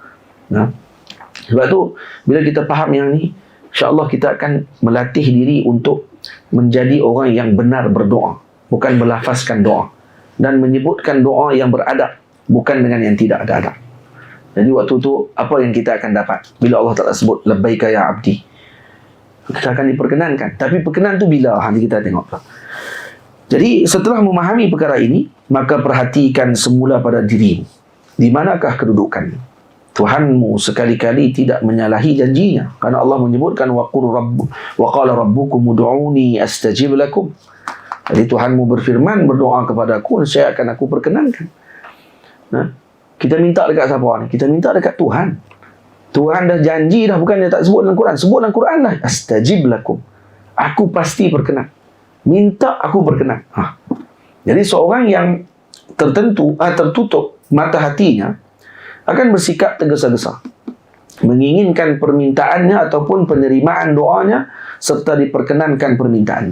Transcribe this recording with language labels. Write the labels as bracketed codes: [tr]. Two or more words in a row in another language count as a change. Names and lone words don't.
[ms] Sebab tu bila kita faham yang ni, [ar] إن شاء الله [ms] kita akan melatih diri untuk menjadi orang yang benar berdoa, bukan melafazkan doa, dan menyebutkan doa yang beradab, bukan dengan yang tidak ada adab. Jadi waktu tu apa yang kita akan dapat bila Allah Ta'ala sebut [ar] لبيك يا عبدي? [ms] Kita akan diperkenankan. Tapi perkenan tu bila? Nanti kita tengok. Jadi setelah memahami perkara ini, maka perhatikan semula pada dirimu. Di manakah kedudukan Tuhanmu sekali-kali tidak menyalahi janjinya. Karena Allah menyebutkan [ar] وقال ربكم ادعوني أستجب لكم. [ms] Jadi Tuhanmu berfirman, berdoa kepada aku, saya akan aku perkenankan. Kita minta dekat siapa ni? Kita minta dekat Tuhan. Tuhan dah janji dah, bukan dia tak sebut dalam Quran. Sebut dalam Quran lah. [ar] أستجب لكم. [ms] Aku pasti berkenan. Minta aku berkenan. Jadi seorang yang tertutup mata hatinya akan bersikap tergesa-gesa, menginginkan permintaannya ataupun penerimaan doanya serta diperkenankan permintaannya.